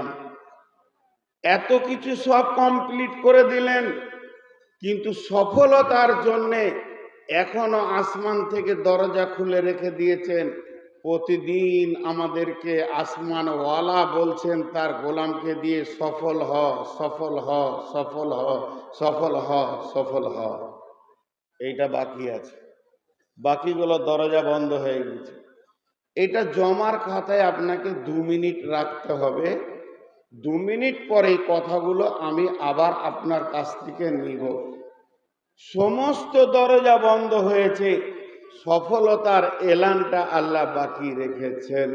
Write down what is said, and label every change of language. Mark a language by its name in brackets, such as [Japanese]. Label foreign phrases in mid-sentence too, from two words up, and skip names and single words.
[Bangla] এত কিছু সব কমপ্লিট করে দিলেন, কিন্তু সফলতার জন্যে এখনো আসমান থেকে দরজা খুলে রেখে দিয়েছেন। প্রতিদিন আমাদেরকে আসমানওয়ালা বলছেন তার গোলামকে দিয়ে, সফল হ, সফল হ, সফল হ, সফল হ, সফল হ। এইটা বাকি আছে, বাকিগুলো দরজা বন্ধ হয়ে গেছে। এটা জমার খাতায় আপনাকে 2 মিনিট রাখতে হবে। 2 মিনিট পরে এই কথাগুলো আমি আবার আপনার কাছ থেকে নিব। সমস্ত দরজা বন্ধ হয়েছে, সফলতার এলানটা আল্লাহ বাকি রেখেছেন।